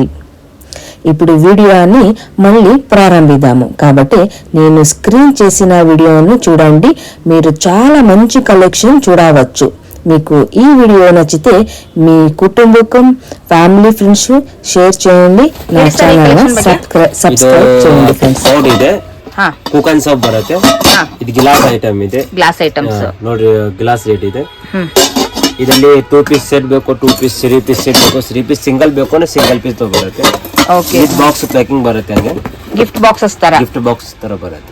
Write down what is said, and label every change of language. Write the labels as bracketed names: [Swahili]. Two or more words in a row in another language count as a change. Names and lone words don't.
[Telugu] ఇప్పుడు వీడియోని మళ్ళీ ప్రారంభిద్దాము. కాబట్టి నేను స్క్రీన్ చేసిన వీడియోను చూడండి. మీరు చాలా మంచి కలెక్షన్ చూడవచ్చు. మీకు ఈ వీడియో నచ్చితే మీ కుటుంబం, [English] family, friends [Telugu] షేర్ చేయండి. నా [English] channel subscribe [Telugu] చేయండి ಫ್ರೆಂಡ್ಸ್. [Kannada] ಕುಕನ್ ಸೋಪ್ ಬರುತ್ತೆ. ಇದು [English] glass item [Kannada] ಇದೆ. [English] glass items [Kannada] ನೋಡ್ರಿ, [English] glass rate [Kannada] ಇದೆ. ಇದರಲ್ಲಿ 2 [English] piece set [Kannada] ಬೇಕು, 2 ಪೀಸ್ 3 [English] piece set [Kannada] ಬೇಕು, 3 [English] piece single [Kannada] ಬೇಕು ಅಂದ್ರೆ [English] single piece [Kannada] ಬರುತ್ತೆ. ಓಕೆ. [English] gift box packing [Kannada] ಬರುತ್ತೆ. ಹಾಗೆ [English] gift boxes [Kannada] ತರ ಬರುತ್ತೆ.